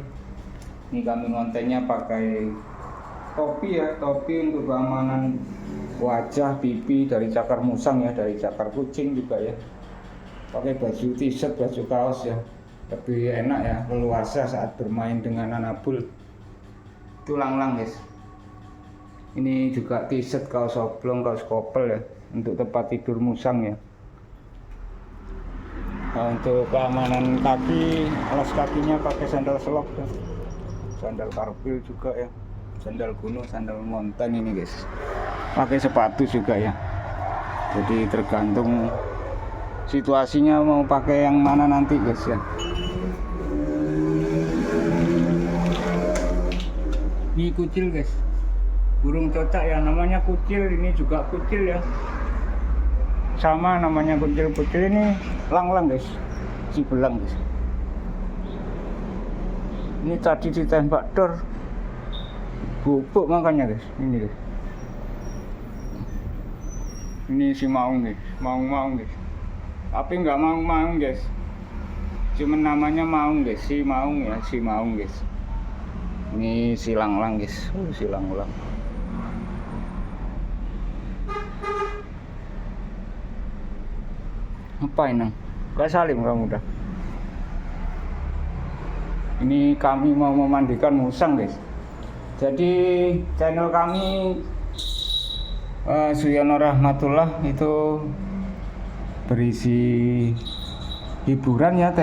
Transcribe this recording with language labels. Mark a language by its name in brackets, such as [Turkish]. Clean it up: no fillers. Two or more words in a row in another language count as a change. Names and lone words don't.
[Indonesian] Ini kami kontennya pakai topi ya, topi untuk keamanan wajah, pipi dari cakar musang ya, dari cakar kucing juga ya. Pakai baju t-shirt, baju kaos ya, lebih enak ya, leluasa saat bermain dengan anabul. Itu lang-lang guys. Ini juga t-shirt, kaos oblong, kaos kopel ya, untuk tempat tidur musang ya. Nah, untuk keamanan kaki, alas kakinya pakai sandal selop ya. Sandal karpil juga ya, sandal gunung, sandal mountain ini guys. Pakai sepatu juga ya, jadi tergantung situasinya mau pakai yang mana nanti guys ya. Ini kucil guys, burung cocak ya, namanya kucil. Ini juga kucil ya, sama namanya kucil-kucil. Ini lang-lang guys, si belang guys. Ini tadi ditembak dor, bubuk makanya guys. Ini guys, ini si maung guys, maung guys, tapi nggak maung guys, cuman namanya maung guys, si maung ya, si maung guys. Ini si lang-lang guys, si lang-lang. Ngapain nang? Gak salim kamu udah. Ini kami mau memandikan musang guys. Jadi channel kami Suyono Rahmatullah itu berisi hiburan ya.